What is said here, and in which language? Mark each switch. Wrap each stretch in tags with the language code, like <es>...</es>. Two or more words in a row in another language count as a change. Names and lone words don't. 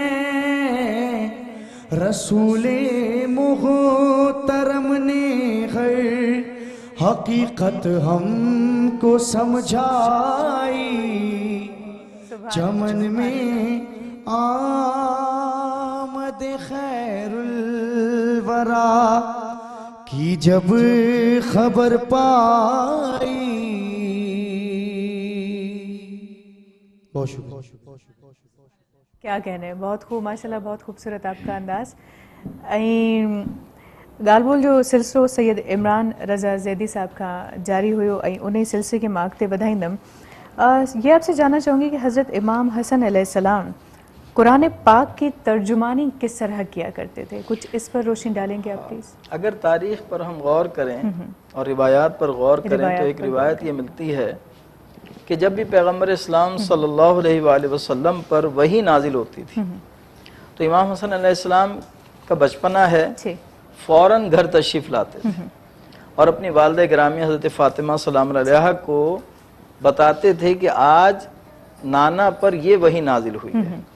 <ur>رسول محترم نے ہر حقیقت ہم کو سمجھائی چمن میں آمد خیر الورا کی جب خبر پائی. بہت شکریہ. کیا کہنے ہیں, بہت خوب ماشاءاللہ, بہت خوبصورت آپ کا انداز.</ur> <sd>ॻाल्हि ॿोल जो सिलसिलो सैयद इमरान रज़ा ज़ैदी साहब का जारी हुयो ऐं उन ई सिलसिले के मां अॻिते वधाईंदमि.</sd> <ur>یہ آپ سے جاننا چاہوں گی کہ حضرت امام حسن علیہ السلام قرآن پاک کی ترجمانی کس طرح کیا کرتے تھے، کچھ اس پر روشنی ڈالیں گے آپ پلیز. اگر تاریخ پر ہم غور کریں اور روایات پر غور کریں تو ایک روایت یہ ملتی ہے کہ جب بھی پیغمبر اسلام</ur> <ar>صلى الله عليه وسلم</ar> <ur>پر وحی نازل ہوتی تھی تو امام حسن علیہ السلام کا بچپنا ہے، فوراً گھر تشریف لاتے تھے اور اپنی والدہ گرامی حضرت فاطمہ</ur> <ar>سلام عليها</ar> <ur>کو بتاتے تھے کہ آج نانا پر یہ وحی نازل ہوئی ہے.</ur>